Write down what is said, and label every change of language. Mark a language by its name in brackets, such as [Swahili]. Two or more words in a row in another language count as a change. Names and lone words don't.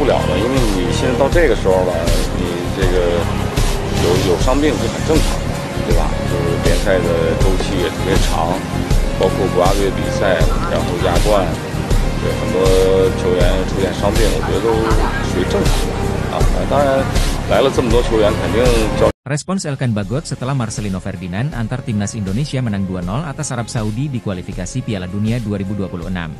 [Chinese] 了的，因为你现在到这个时候了，你这个有伤病是很正常的，对吧？就是联赛的周期也特别长，包括国家队比赛，然后亚冠，对很多球员出现伤病，我觉得都属于正常的啊。当然来了这么多球员，肯定教。 [Indonesian] Respons Elkan Bagot setelah Marcelino Ferdinand antar timnas Indonesia menang 2-0 atas Arab Saudi di kualifikasi Piala Dunia 2026.